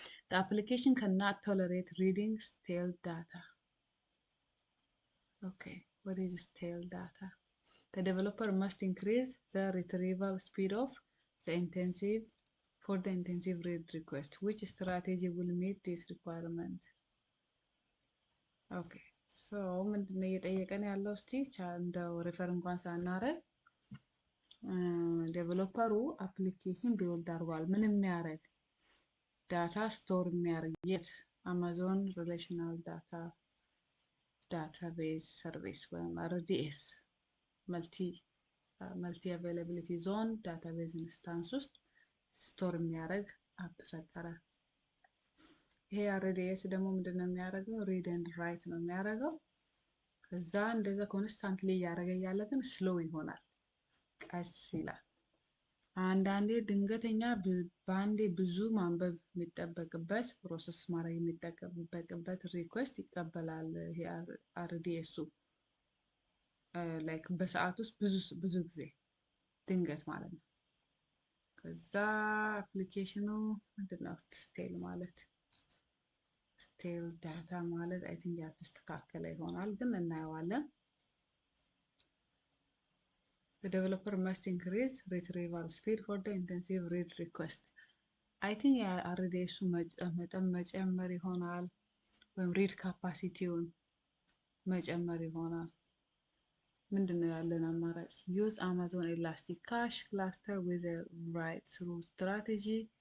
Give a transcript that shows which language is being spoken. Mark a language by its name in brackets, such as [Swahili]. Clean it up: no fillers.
[English] The application cannot tolerate reading stale data. Okay, what is stale data? The developer must increase the retrieval speed of the intensive read request. Which strategy will meet this requirement? [Amharic] Okay, so ምንድነው እየጠየቀን ያለው? እስቲ እንደው ሪፈር እንኳን ሳናረግ ዴቨሎፐሩ አፕሊኬሽን ቢውልድ አድርጓል። ምን የሚያደርግ ዳታ ስቶር የሚያደርግ የት? አማዞን ሪሌሽናል ዳታቤዝ ሰርቪስ ወይም አርዲኤስ መልቲ አቬይላቢሊቲ ዞን ዳታቤዝ ኢንስታንስ ውስጥ ስቶር የሚያደርግ አፕ ፈጠረ። ይሄ አርዲኤስ ደግሞ ምንድነው የሚያደርገው? ሪድ ኤንድ ራይት ነው የሚያደርገው። ከዛ እንደዛ ኮንስታንትሊ እያደረገ እያለ ግን ስሎው ይሆናል፣ ቀስ ይላል። አንዳንዴ ድንገተኛ በአንዴ ብዙ ማንበብ የሚጠበቅበት ፕሮሰስ ማድረግ የሚጠበቅበት ሪኩዌስት ይቀበላል። ይሄ አርዲኤሱ ላይክ በሰዓት ውስጥ ብዙ ጊዜ ድንገት ማለት ነው። ከዛ አፕሊኬሽኑ ምንድነው ስቴል ማለት ስቴል ዳታ ማለት አይ ቲንክ ያልተስተካከለ ይሆናል ግን እናየዋለን። [English] The developer must increase retrieval speed for the intensive read request. I think [Amharic] RDS መጠን መጨመር ይሆናል ወይም ሪድ ካፓሲቲውን መጨመር ይሆናል። ምንድነው ያለን አማራጭ? [English] use Amazon Elastic Cache cluster with a write through strategy.